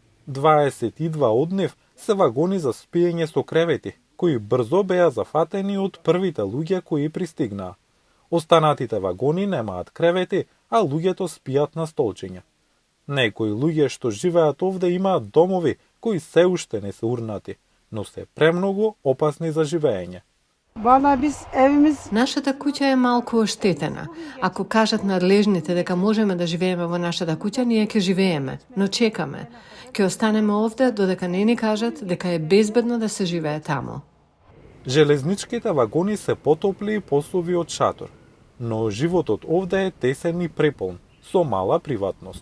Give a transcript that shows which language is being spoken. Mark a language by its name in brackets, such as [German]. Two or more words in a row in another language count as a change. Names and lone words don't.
[Macedonian] 22 од нив се вагони за спиење со кревети, кои брзо беа зафатени од првите луѓе кои пристигнаа. Останатите вагони немаат кревети, а луѓето спијат на столчиња. Некои луѓе што живеат овде имаат домови кои се уште не се урнати, но се премногу опасни за живење. [Turkish] Valla biz evimiz [Macedonian] Нашата куќа е малку оштетена. Ако кажат надлежните дека можеме да живееме во нашата куќа, ние ќе живееме, но чекаме. Ќе останеме овде додека не ни кажат дека е безбедно да се живее таму. Железничките вагони се потопли и посови од шатор, но животот овде е тесен и преполн, со мала приватност.